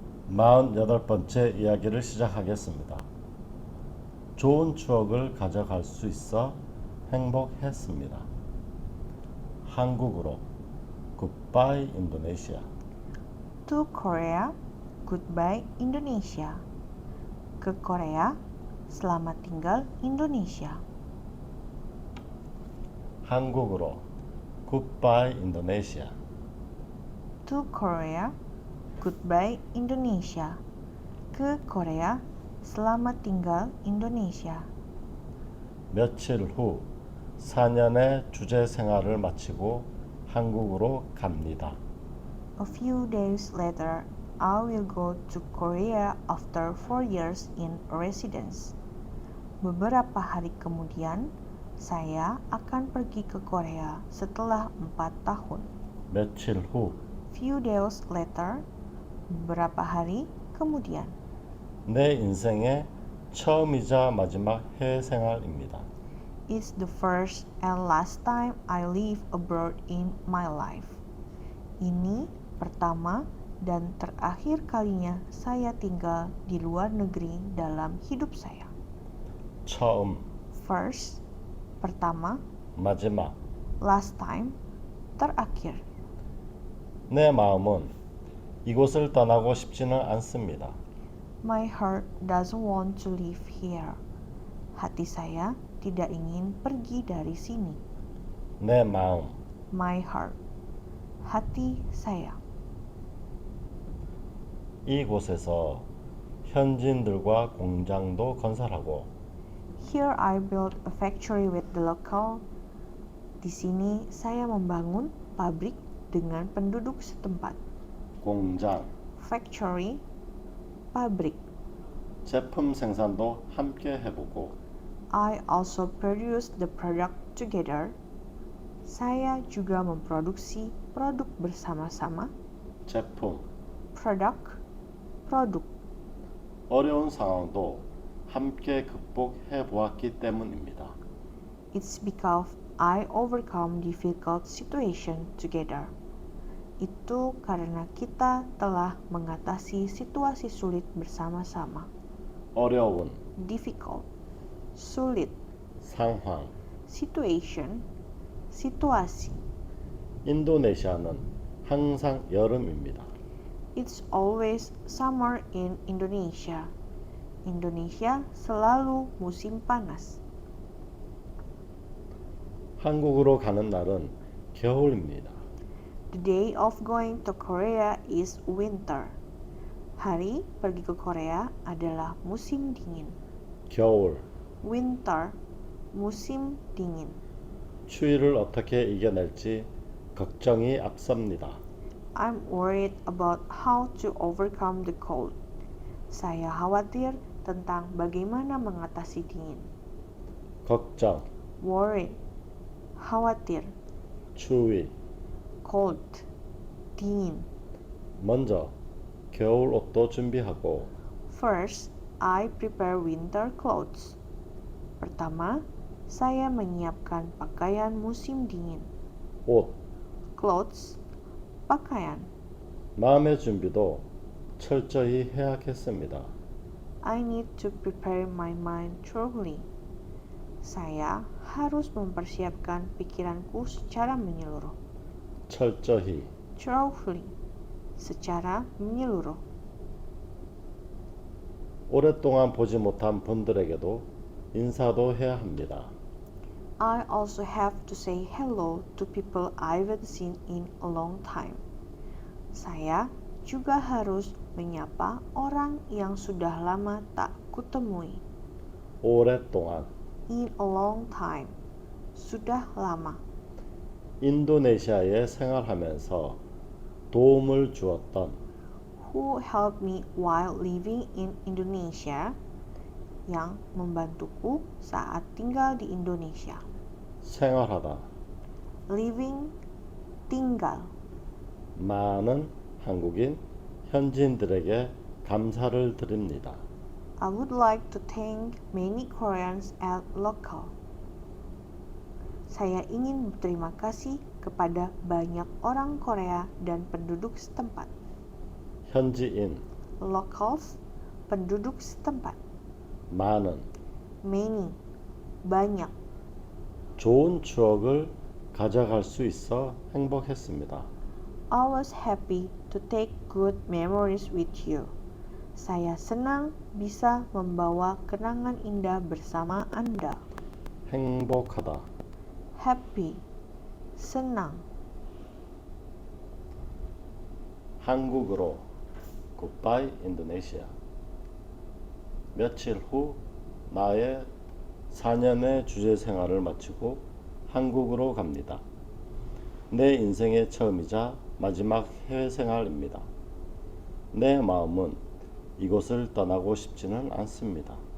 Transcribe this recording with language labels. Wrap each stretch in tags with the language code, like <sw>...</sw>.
<ko>48번째 이야기를 시작하겠습니다. 좋은 추억을 가져갈 수 있어 행복했습니다. 한국어로</ko> <en>Goodbye Indonesia. To Korea, goodbye Indonesia.</en> <id>Ke Korea, selamat tinggal Indonesia.</id> <ko>한국어로</ko> <en>Goodbye Indonesia. To Korea, goodbye Indonesia.</en> <id>Ke Korea, selamat tinggal Indonesia.</id> <ko>며칠 후 4년의 주재 생활을 마치고 한국으로 갑니다.</ko> <en>A few days later, I will go to Korea after 4 years in residence.</en> <id>Beberapa hari kemudian, saya akan pergi ke Korea setelah 4 tahun.</id> <ko>며칠 후</ko> <en>Few days later,</en> <id>beberapa hari kemudian.</id> <ko>내 인생의 처음이자 마지막 해외 생활입니다.</ko> <en>It's the first and last time I live abroad in my life.</en> <id>Ini pertama dan terakhir kalinya saya tinggal di luar negeri dalam hidup saya.</id> <ko>처음,</ko> <en>First,</en> <id>pertama,</id> <ko>마지막.</ko> <en>last time,</en> <id>terakhir.</id> <ko>내 마음은 이곳을 떠나고 싶지는 않습니다.</ko> <en>My heart doesn't want to live here.</en> <id>Hati saya tidak ingin pergi dari sini.</id> <ko>내 마음,</ko> <en>My heart,</en> <id>hati saya.</id> <ko>이곳에서 현지인들과 공장도 건설하고</ko> <en>Here I built a factory with the local.</en> <id>Di sini saya membangun pabrik dengan penduduk setempat.</id> <ko>공장,</ko> <en>Factory,</en> <id>pabrik.</id> <ko>제품 생산도 함께 해보고</ko> <en>I also produce the product together.</en> <id>Saya juga memproduksi produk bersama-sama.</id> <ko>제품,</ko> <id>Produk.</id> <ko>어려운 상황도 함께 극복해 보았기 때문입니다.</ko> <en>It's because I overcome difficult situation together.</en> <id>Itu karena kita telah mengatasi situasi sulit bersama-sama.</id> <ko>어려운</ko> <en>Difficult,</en> <id>sulit,</id> <ko>상황.</ko> <en>situation,</en> <id>situasi.</id> <ko>인도네시아는 항상 여름입니다.</ko> <en>It's always summer in Indonesia.</en> <id>Indonesia selalu musim panas.</id> <ko>한국으로 가는 날은 겨울입니다.</ko> <en>The day of going to Korea is winter.</en> <id>Hari pergi ke Korea adalah musim dingin.</id> <ko>겨울,</ko> <en>Winter,</en> <id>musim dingin.</id> <ko>추위를 어떻게 이겨낼지 걱정이 앞섭니다.</ko> <en>I'm worried about how to overcome the cold.</en> <id>Saya khawatir tentang bagaimana mengatasi dingin.</id> <ko>걱정,</ko> <en>Worried,</en> <id>khawatir,</id> <ko>추위.</ko> <en>cold,</en> <id>dingin.</id> <ko>먼저 겨울 옷도 준비하고</ko> <en>First, I prepare winter clothes.</en> <id>Pertama, saya menyiapkan pakaian musim dingin.</id> <ko>옷,</ko> <en>Clothes,</en> <id>pakaian.</id> <ko>마음의 준비도 철저히 해야겠습니다.</ko> <en>I need to prepare my mind thoroughly.</en> <id>Saya harus mempersiapkan pikiranku secara menyeluruh.</id> <ko>철저히</ko> <en>Thoroughly,</en> <id>secara menyeluruh.</id> <ko>오랫동안 보지 못한 분들에게도 인사도 해야 합니다.</ko> <en>I also have to say hello to people I haven't seen in a long time.</en> <id>Saya juga harus menyapa orang yang sudah lama tak kutemui.</id> <ko>오랫동안</ko> <en>In a long time,</en> <id>sudah lama.</id> <ko>인도네시아에 생활하면서 도움을 주었던</ko> <en>Who helped me while living in Indonesia,</en> <id>yang membantuku saat tinggal di Indonesia.</id> <ko>생활하다</ko> <en>Living,</en> <id>tinggal.</id> <ko>많은 한국인 현지인들에게 감사를 드립니다.</ko> <en>I would like to thank many Koreans and local.</en> <id>Saya ingin berterima kasih kepada banyak orang Korea dan penduduk setempat.</id> <ko>현지인,</ko> <en>locals,</en> <id>penduduk setempat.</id> <ko>많은,</ko> <en>Many,</en> <id>banyak.</id> <ko>좋은 추억을 가져갈 수 있어 행복했습니다.</ko> <en>I was happy to take good memories with you.</en> <id>Saya senang bisa membawa kenangan indah bersama Anda.</id> <ko>행복하다,</ko> <en>Happy,</en> <id>senang.</id> <ko>한국으로</ko> <en>Goodbye Indonesia.</en> <ko>며칠 후 나의 4년의 주재 생활을 마치고 한국으로 갑니다. 내 인생의 처음이자 마지막 해외 생활입니다. 내 마음은 이곳을 떠나고 싶지는 않습니다.</ko>